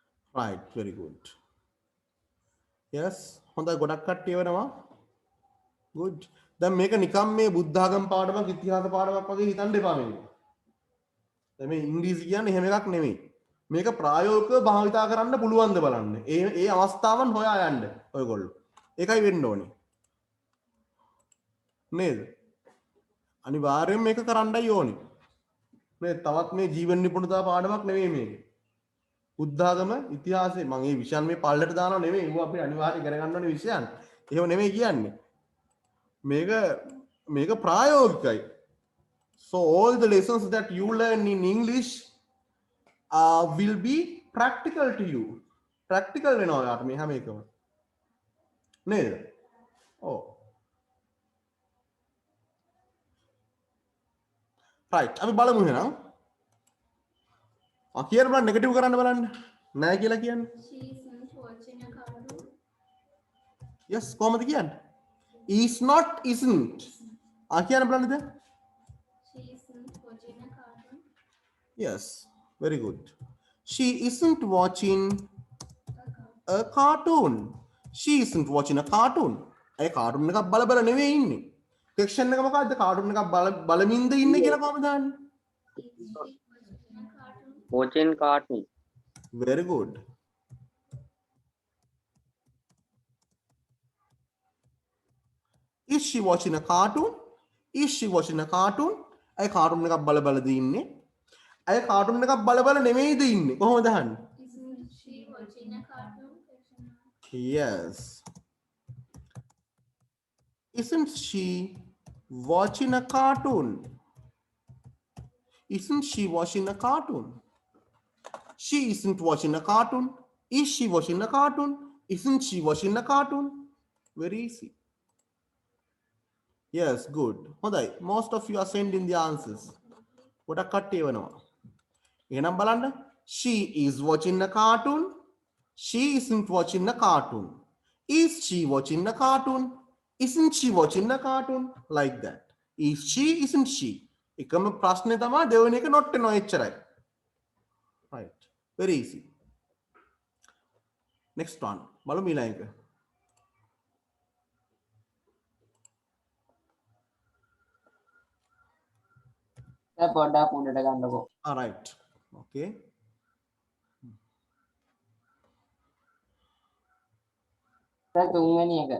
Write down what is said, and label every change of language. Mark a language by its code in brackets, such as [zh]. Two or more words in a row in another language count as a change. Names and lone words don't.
[en] right, very good. Yes, [si] හොඳයි ගොඩක් කට්ටිය වෙනවා. [en] good. [si] දැන් මේක නිකම් මේ බුද්ධ ආගම පාඩමක් ඉතිහාස පාඩමක් වගේ හිතන්න එපා මේක. දැන් මේ ඉංග්‍රීසි කියන්නේ එහෙම එකක් නෙමෙයි. මේක ප්‍රායෝගිකව භාවිතා කරන්න පුළුවන්ද බලන්න. ඒ අවස්ථාවන් හොයා යන්න ඔයගොල්ලෝ. ඒකයි වෙන්න ඕනේ. නේද? අනිවාර්යයෙන් මේක කරන්නයි ඕනේ. මේ තවත් මේ ජීවන නිපුණතා පාඩමක් නෙමෙයි මේක. බුද්ධාගම ඉතිහාසයේ මම මේ විෂයන් මේ පල්ලට දානව නෙමෙයි. ඒවා අපි අනිවාර්යයෙන් ඉගෙන ගන්න ඕනේ විෂයන්. එහෙම නෙමෙයි කියන්නේ. මේක ප්‍රායෝගිකයි. [en] So all the lessons that you learn in English will be practical to you. [si] Practical වෙනවා යාට මේ හැම එකම. නේද? ඔව්. right අපි බලමු එහෙනම්. කියන්න බලන්න නෙගටිව් කරන්න බලන්න. නෑ කියලා කියන්නේ. [en] She isn't watching a cartoon. [si] yes කොහමද කියන්නේ? [en] is not isn't. [si] කියන්න බලන්න දැන්. [en] She isn't watching a cartoon. yes very good. she isn't watching a cartoon. she isn't watching a cartoon. [si] ඒ කාටුන් එකක් බල බල නෙවෙයි ඉන්නේ. සෙක්ෂන් එක මොකද්ද? කාටුන් එකක් බලමින්ද ඉන්නේ කියලා කොහමද දාන්නේ? [en] Is she watching a cartoon? watching cartoon. very good. is she watching a cartoon? is she watching a cartoon? [si] ඒ කාටුන් එකක් බල බලද ඉන්නේ? ඒ කාටුන් එකක් බල බල නෙමෙයිද ඉන්නේ? කොහොමද අහන්නේ? [en] Isn't she watching a cartoon? yes. isn't she watching a cartoon? isn't she watching a cartoon? she isn't watching a cartoon. is she watching a cartoon? isn't she watching a cartoon? very easy. yes good. හොඳයි most of you are sending the answers. [si] ගොඩක් කට්ටිය වෙනවා. එහෙනම් බලන්න [en] she is watching a cartoon. she isn't watching a cartoon. is she watching a cartoon? isn't she watching a cartoon? like that. is she isn't she. [si] එකම ප්‍රශ්නේ තමයි දෙවෙනි එක not වෙනවා එච්චරයි. [en] right very easy. next one [si] බලමු ඊළඟ එක. දැන් පොඩ්ඩක් උඩට ගන්නකො. [en] all right okay. [si] දැන් තුන්වෙනි එකට.